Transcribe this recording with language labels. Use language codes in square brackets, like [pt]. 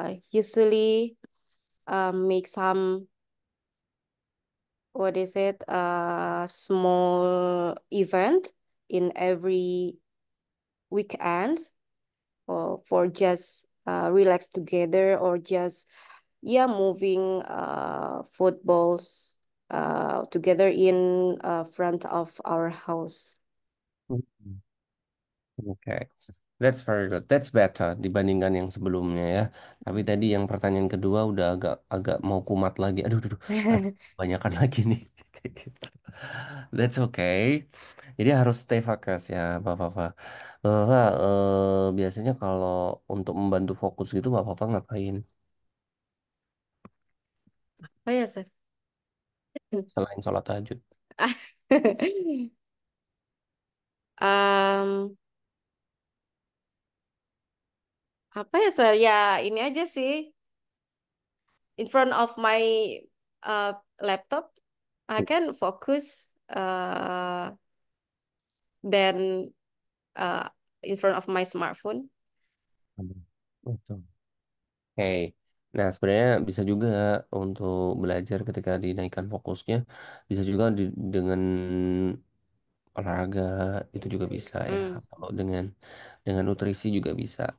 [en] usually make some, what is it, small event in every weekend, or for just relax together, or just yeah, moving footballs together in front of our house. Hmm. Oke, that's very good. That's better [id] dibandingkan yang sebelumnya ya. Tapi tadi yang pertanyaan kedua udah agak agak mau kumat lagi. Aduh, kebanyakan lagi nih. Kayak gitu. [en] That's okay. [id] Jadi harus stay fokus ya, Bapak-bapak. Bapak, biasanya kalau untuk membantu fokus gitu, Bapak-bapak ngapain? [en] Oh ya, sir. [id] Selain sholat tahajud. um, Apa ya, sir? Ya, ini aja sih. [en] In front of my uh, laptop, I can focus than uh, in front of my smartphone. [id] Betul. Oke. Nah, sebenarnya bisa juga untuk belajar ketika dinaikkan fokusnya, bisa juga dengan olahraga itu juga bisa ya. Mm. Kalau dengan nutrisi juga bisa.